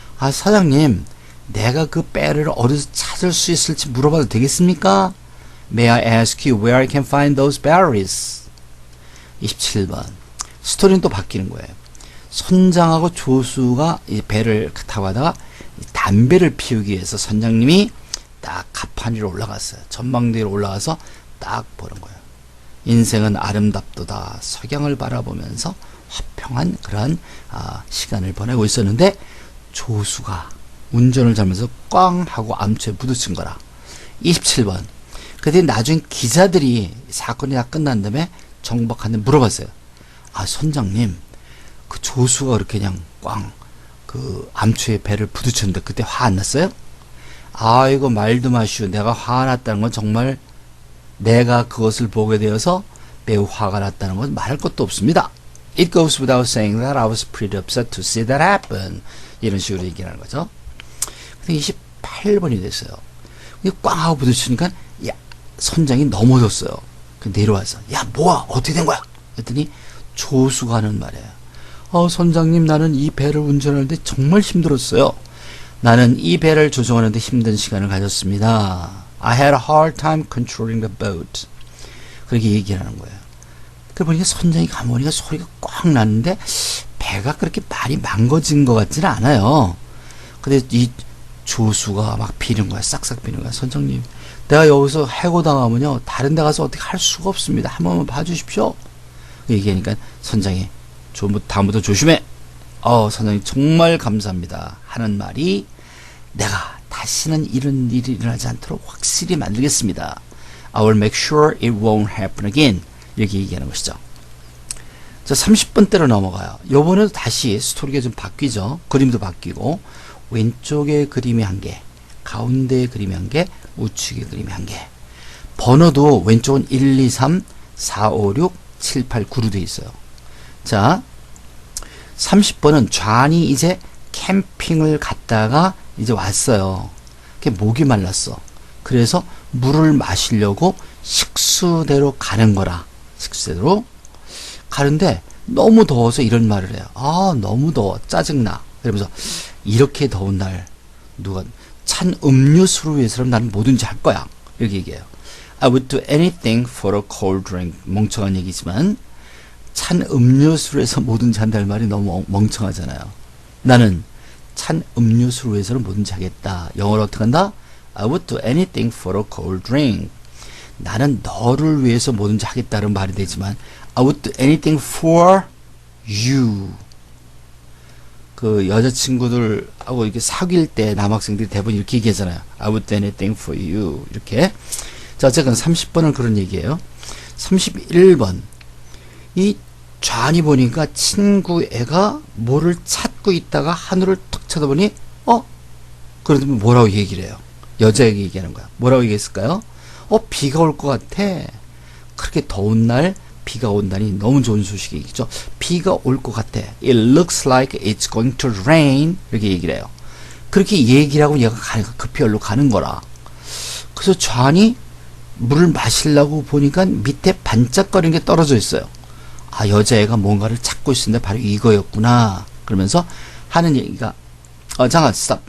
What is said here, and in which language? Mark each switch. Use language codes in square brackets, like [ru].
[ko] 사장님, 내가 그 배터리를 어디서 찾을 수 있을지 물어봐도 되겠습니까? [en] May I ask you where I can find those batteries? [ko] 27번. 스토리는 또 바뀌는 거예요. 선장하고 조수가 이 배를 타고 가다가 담배를 피우기 위해서 선장님이 딱 갑판 위로 올라갔어요. 전망대 위로 올라가서 딱 보는 거예요. 인생은 아름답도다. 석양을 바라보면서 화평한 그러한 시간을 보내고 있었는데, 조수가 운전을 잘못해서 꽝 하고 암초에 부딪힌 거라. 27번. 그때 나중에 기자들이 사건이 다 끝난 다음에 정박한테 물어봤어요. 선장님, 그 조수가 그렇게 그냥 꽝 그 암초에 배를 부딪혔는데 그때 화 안 났어요? 이거 말도 마시오. 내가 화가 났다는 건 정말 내가 그것을 보게 되어서 매우 화가 났다는 건 말할 것도 없습니다. [en] It goes without saying that I was pretty upset to see that happen. [ko] 이런 식으로 얘기하는 거죠. 근데 28번이 됐어요. 꽝 하고 부딪히니까 선장이 넘어졌어요. 내려와서 뭐야? 어떻게 된 거야? 그랬더니 조수가 하는 말이에요. 선장님, 나는 이 배를 운전하는데 정말 힘들었어요. 나는 이 배를 조종하는데 힘든 시간을 가졌습니다. [en] I had a hard time controlling the boat. [ko] 그렇게 얘기를 하는 거예요. 그러고 보니까 선장이 가보니까 소리가 꽉 났는데 배가 그렇게 많이 망가진 것 같지는 않아요. 근데 이 조수가 막 비는 거야. 싹싹 비는 거야. 선장님, 내가 여기서 해고당하면요 다른 데 가서 어떻게 할 수가 없습니다. 한 번만 봐주십시오. 얘기하니까 선장이 다음부터 조심해. 선장님 정말 감사합니다. 하는 말이, 내가 다시는 이런 일이 일어나지 않도록 확실히 만들겠습니다. [en] I will make sure it won't happen again. [ko] 이렇게 얘기하는 것이죠. 자, 30번대로 넘어가요. 요번에도 다시 스토리가 좀 바뀌죠. 그림도 바뀌고, 왼쪽에 그림이 1개, 가운데에 그림이 1개, 우측에 그림이 1개. 번호도 왼쪽은 1, 2, 3, 4, 5, 6, 7, 8, 9로 되어 있어요. 자, 30번은 좌니 이제 캠핑을 갔다가 이제 왔어요. 목이 말랐어. 그래서 물을 마시려고 식수대로 가는 거라. 식수대로 가는데 너무 더워서 이런 말을 해요. 너무 더워. 짜증나. 그러면서 이렇게 더운 날 누가 찬 음료수를 위해서라면 나는 뭐든지 할 거야. 이렇게 얘기해요. [en] I would do anything for a cold drink. [ko] 멍청한 얘기지만 찬 음료수를 해서 뭐든지 한다는 말이 너무 멍청하잖아요. 나는 찬 음료수를 위해서는 뭐든지 하겠다. 영어로 어떻게 한다? [en] I would do anything for a cold drink. [ko] 나는 너를 위해서 뭐든지 하겠다는 말이 되지만 [en] I would do anything for you. [ko] 그 여자친구들하고 이렇게 사귈 때 남학생들이 대부분 이렇게 얘기하잖아요. [en] I would do anything for you. [ko] 이렇게. 자, 어쨌든 30번은 그런 얘기예요. 31번. 이 좌니 보니까 친구 애가 뭐를 찾고 있다가 하늘을 툭 쳐다보니 그러더니 뭐라고 얘기를 해요. 여자에게 얘기하는 거야. 뭐라고 얘기했을까요? 비가 올 것 같아. 그렇게 더운 날 비가 온다니 너무 좋은 소식이겠죠. 비가 올 것 같아. [en] It looks like it's going to rain. [ko] 이렇게 얘기를 해요. 그렇게 얘기를 하고 얘가 급히 얼로 가는 거라. 그래서 좌니 물을 마시려고 보니까 밑에 반짝거리는 게 떨어져 있어요. 여자애가 뭔가를 찾고 있었는데 바로 이거였구나. 그러면서 하는 얘기가, 잠깐, 스탑.